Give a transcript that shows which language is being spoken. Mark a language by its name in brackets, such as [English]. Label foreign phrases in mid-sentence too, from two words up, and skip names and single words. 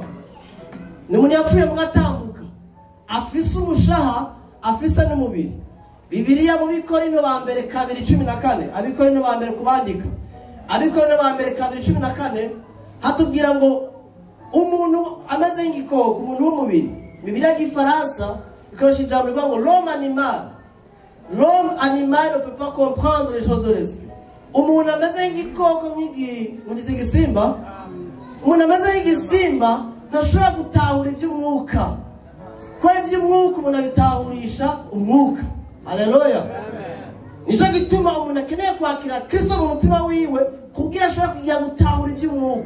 [Rundi] Ni umuntu yapfuye mugatambuka, afise umushaha, afise n'umubiri. Bibiliya mu Bikorinto ba mbere 2:14, Abikorinto ba mbere kubandika, Abikorinto ba mbere 2:14 hatubwira ngo umuntu ameze nk'igikoko, umuntu w'umubiri. Bibiliya y'Ifaransa ikoresha ijambo rivuga ngo [French] l'homme animal ne peut pas comprendre les choses de l'esprit. [Rundi] Umuntu ameze nk'igikoko nk'igisimba, umuntu ameze nk'igisimba ntashobora gutahura iby'umwuka. Ko iby'umwuka umuntu abitahurisha umwuka. Haleluya. Nico gituma umuntu akeneye kwakira Kristo mu mutima wiwe kugira ashobora kujya gutahura iby'umwuka.